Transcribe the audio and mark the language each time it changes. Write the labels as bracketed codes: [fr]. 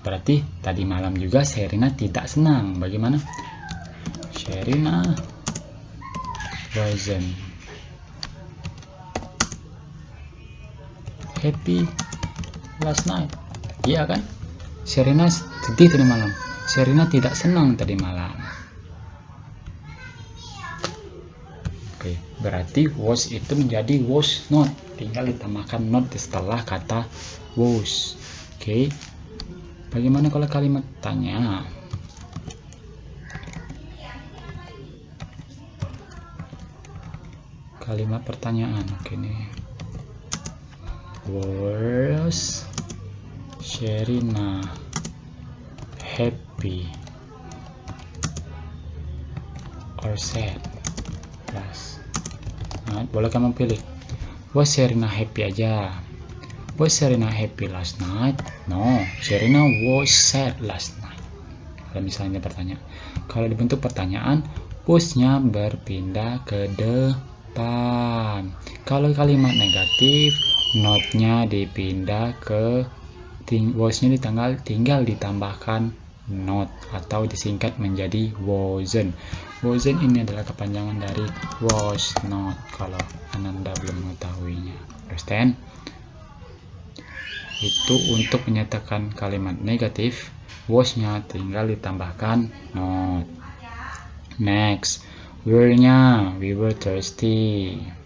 [id] Berarti tadi malam juga Sherina tidak senang. Bagaimana? [en] Sherina wasn't happy last night. [id] Iya kan? Sherina sedih tadi malam. Sherina tidak senang tadi malam. Oke, berarti was itu menjadi was not. Tinggal ditambahkan not setelah kata was. Oke. Bagaimana kalau kalimat tanya? Kalimat pertanyaan. Oke nih. [en] Was Sherina happy or sad last night? [id] Boleh kamu pilih. [en] Was Sherina happy [id] aja. [en] Was Sherina happy last night? No, Sherina was sad last night. [id] Kalau misalnya bertanya, kalau dibentuk pertanyaan, was-nya berpindah ke depan. Kalau kalimat negatif, not-nya dipindah ke was-nya tinggal ditambahkan not atau disingkat menjadi wasn't. Wasn't ini adalah kepanjangan dari was not kalau Ananda belum mengetahuinya. [en] Understand? [id] Itu untuk menyatakan kalimat negatif, was-nya tinggal ditambahkan not. [en] Next, were-nya we were thirsty.